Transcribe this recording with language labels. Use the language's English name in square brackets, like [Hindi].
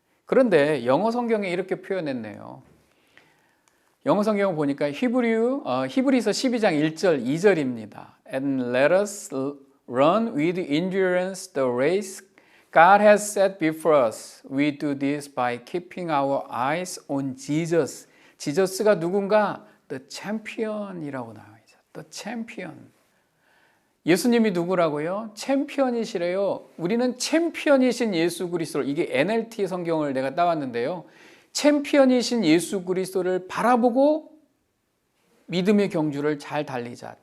[Korean] 그런데 영어 성경에 이렇게 표현했네요. 영어 성경을 보니까 히브리서 12장 1절 2절입니다. [English] And let us run with endurance the race God has set before us. We do this by keeping our eyes on Jesus. [Korean] 지저스가 누군가? [English] The champion [Korean] 이라고 나와 있어요. [English] The champion. [Korean] 예수님이 누구라고요? 챔피언이시래요. 우리는 챔피언이신 예수 그리스도, 이게 NLT 성경을 내가 따왔는데요. 챔피언이신 예수 그리스도를 바라보고 믿음의 경주를 잘 달리자.